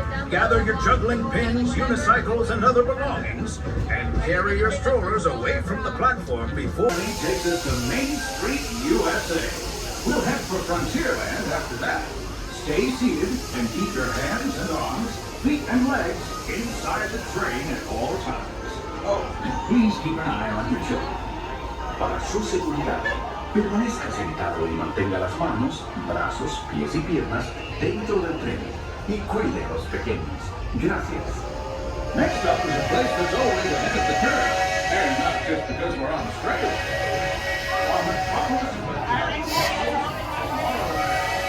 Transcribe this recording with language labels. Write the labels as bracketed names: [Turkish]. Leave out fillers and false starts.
[English] Gather your juggling pins, unicycles, and other belongings, and carry your strollers away from the platform before he takes us to Main Street, USA. We'll head for Frontierland after that. Stay seated and keep your hands and arms, feet and legs inside the train at all times. Oh, and please keep an eye on your children. [Spanish] Para su seguridad, permanezca sentado y mantenga las manos, brazos, pies y piernas dentro del tren y cuide a los pequeños. Gracias. [English] Next up is a place that's always ahead of the curve, and not just because we're on the straight. On the